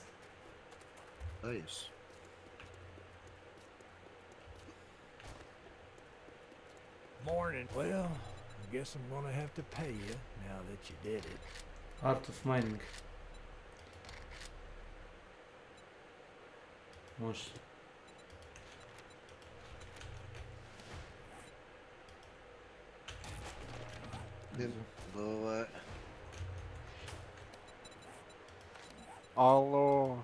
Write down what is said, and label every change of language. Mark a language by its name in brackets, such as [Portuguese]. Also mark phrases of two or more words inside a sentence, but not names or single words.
[Serbian] Da, jes. [English] Morning. Well, I guess I'm gonna have to pay you now that you did it. Art of mining. [Serbian] Može. Ovaj... Alo.